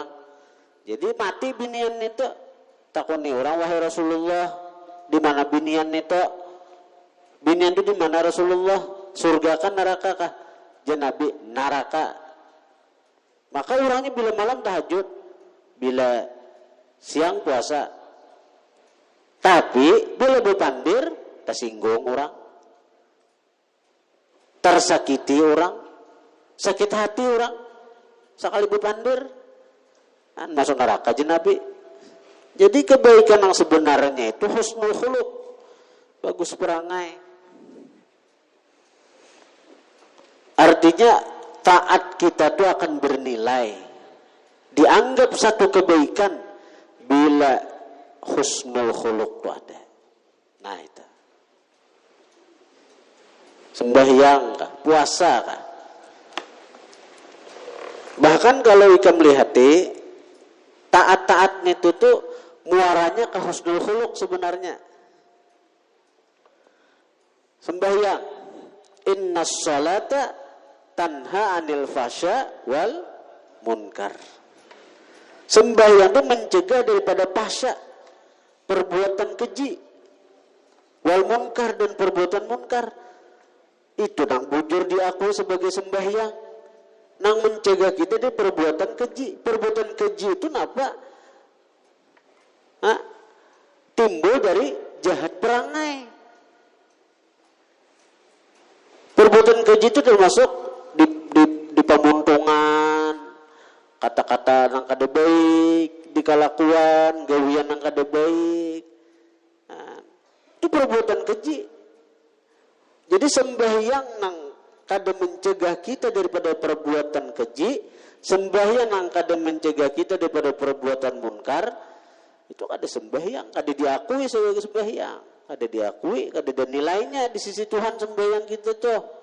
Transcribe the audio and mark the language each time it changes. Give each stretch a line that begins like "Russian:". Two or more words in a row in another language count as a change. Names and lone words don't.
Banjar: Jadi mati binian itu, takuni orang, wahai Rasulullah, di mana binian itu? Binian itu di mana Rasulullah? Surga kan neraka kah? Nabi, neraka. Maka orangnya bila malam tahajud, bila siang puasa, tapi bila berpandir tersinggung orang, tersakiti orang, sakit hati orang, sekali berpandir masuk neraka Nabi.
Indonesian: Jadi kebaikan yang sebenarnya itu
Arabic: حسن الخلق,
Indonesian: bagus perangai. Artinya taat kita itu akan bernilai, dianggap satu kebaikan bila
Arabic: حسن الخلق
Indonesian: itu ada. Nah itu sembahyang kah, puasa kah, bahkan kalau kita melihat taat-taatnya itu tuh muaranya ke
Arabic: حسن الخلق
Indonesian: sebenarnya. Sembahyang,
Arabic: إن الصلاة تنهى عن الفحشاء والمنكر.
Indonesian: Sembahyang itu mencegah daripada fahsya, perbuatan keji,
Arabic: والمنكر,
Indonesian: dan perbuatan munkar.
Banjar: Itu nang bujur diakui sebagai sembahyang, nang mencegah kita dari perbuatan keji. Perbuatan keji itu napa? Timbul dari jahat perangai. Perbuatan keji itu termasuk di pamuntungan, kata-kata nang kada baik, di kalakuan, gawian nang kada baik. Itu perbuatan keji. Jadi sembahyang nang kada mencegah kita daripada perbuatan keji, sembahyang nang kada mencegah kita daripada perbuatan munkar, itu kada sembahyang, kada diakui sebagai sembahyang, kada diakui, kada ada nilainya di sisi Tuhan sembahyang kita tuh.